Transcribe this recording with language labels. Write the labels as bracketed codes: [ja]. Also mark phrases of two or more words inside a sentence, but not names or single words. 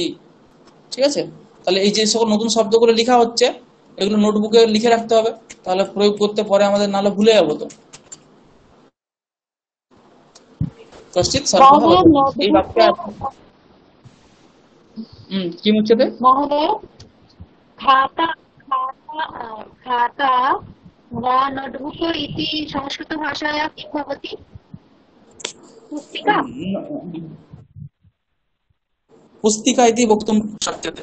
[bn] ঠিক আছে? তাহলে এই যে সকল নতুন শব্দগুলো লেখা হচ্ছে, এগুলো নোটবুকে লিখে রাখতে হবে, তাহলে প্রয়োগ করতে পরে আমাদের নাহলে ভুলে যাবো। তো [sa] কশ্চিৎ সর্পঃ বসতি [bn] এই বাক্যে কি মুচ্যতে? [sa] महोदय खाता खाता खाता वा नोटबुक इति संस्कृतभाषाया किं भवति? पुस्तिका? पुस्तिका इति वक्तुं शक्यते।